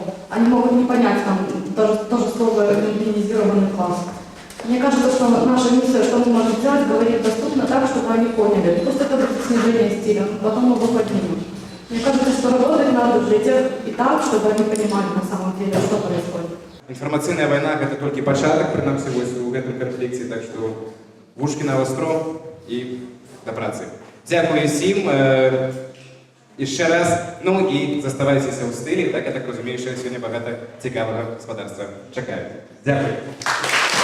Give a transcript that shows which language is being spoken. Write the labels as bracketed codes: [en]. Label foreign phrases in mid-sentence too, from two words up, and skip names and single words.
[ru] Они могут не понять там тоже слово «гигиенизированный класс». Мне кажется, что наша миссия, что мы можем сделать, говорить доступно так, чтобы они поняли. Просто это будет снижение стиля, потом его поднимут. Мне кажется, что работать надо для тех и так, чтобы они понимали на самом деле, что происходит. Информационная война – это только [uk] початок, принаймні, [ru] в этом конфликте, так что вушки на востро и [uk] до праці. Дякую всім. І ще раз, ну і заставайтеся у стилі, так я так розумію, що сьогодні багато цікавого господарства чекає. Дякую.